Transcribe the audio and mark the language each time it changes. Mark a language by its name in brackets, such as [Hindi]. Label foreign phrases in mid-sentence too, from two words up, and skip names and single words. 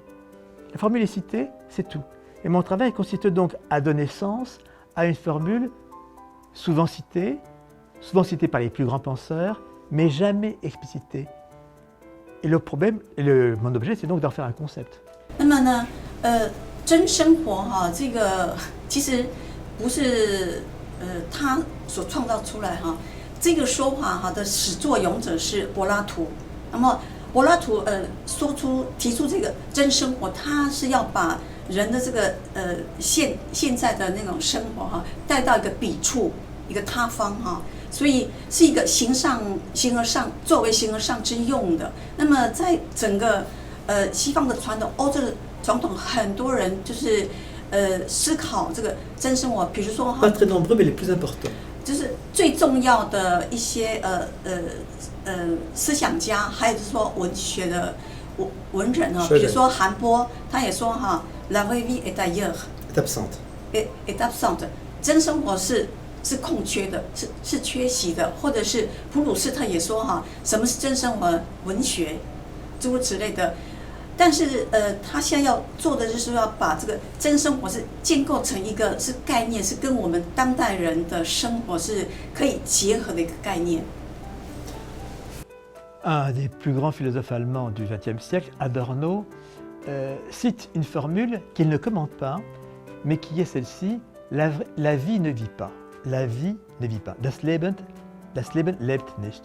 [French] La formule est citée, c'est tout. Et mon travail consiste donc à donner sens à une formule souvent citée, souvent cité par les plus grands penseurs, mais jamais explicité. Et le problème, mon objet, c'est donc d'en faire un concept. [Chinese] 那么呢，真生活哈，这个其实不是他所创造出来哈，这个说法哈的始作俑者是柏拉图。那么柏拉图提出这个真生活，他是要把人的这个现在的那种生活哈带到一个彼处，一个他方哈，所以是一个形而上作为形而上之用的。那么在整个西方的传统，欧洲的传统，很多人就是思考这个真生活，比如说哈， [French] Pas très nombreux, mais les plus importants. [Chinese] 就是最重要的一些思想家，还有就是说文学的文人啊，比如说韩波，他也说哈 ， [French] La vraie vie est ailleurs, Est absente. est absente， [Chinese] 真生活是空缺的，是缺席的，或者是普鲁士特也说哈，什么是真生活？文学，诸如此类的。但是他现在要做的就是要把这个真生活是建构成一个是概念，是跟我们当代人的生活是可以结合的一个概念。 [French] Un des plus grands philosophes allemands du XXe siècle, Adorno, cite une formule qu'il ne commente pas, mais qui est celle-ci: la vie ne vit pas. La vie ne vit pas. [German] Das Leben lebt nicht.